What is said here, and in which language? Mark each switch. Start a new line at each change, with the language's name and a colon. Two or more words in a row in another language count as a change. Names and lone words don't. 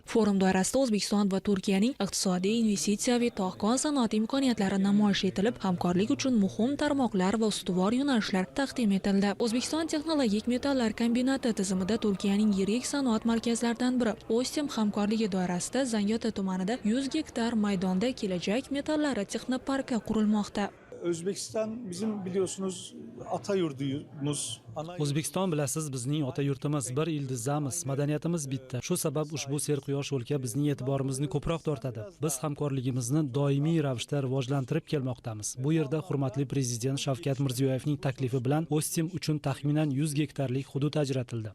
Uzbek: Forum doirasida O'zbekiston va Turkiyaning iqtisodiy, investitsiyaviy, tog' sanoati imkoniyatlari namoyish etilib, hamkorlik uchun muhim tarmoqlar va ustuvor yo'nalishlar taqdim etildi. O'zbekiston texnologik metallar kombinati tizimida Turkiyaning yirik sanoat markazlaridan biri. Ostim hamkorligi doirasida Zangiota tumanida 100 gektar maydonda kelajak metallari texnoparki qurilmoqda.
Turkish: O'zbekiston bizim biliyorsunuz ata yurdumuz.
Uzbek: O'zbekiston bilasiz bizning ota yurtimiz, bir ildizamiz, madaniyatimiz bitta. Shu sabab ushbu serquyosh o'lka bizning e'tiborimizni ko'proq tortadi. Biz hamkorligimizni doimiy ravishda rivojlantirib kelmoqdamiz. Bu yerda hurmatli prezident Shavkat Mirziyoyevning taklifi bilan Ostim uchun taxminan 100 gektarlik hudud ajratildi.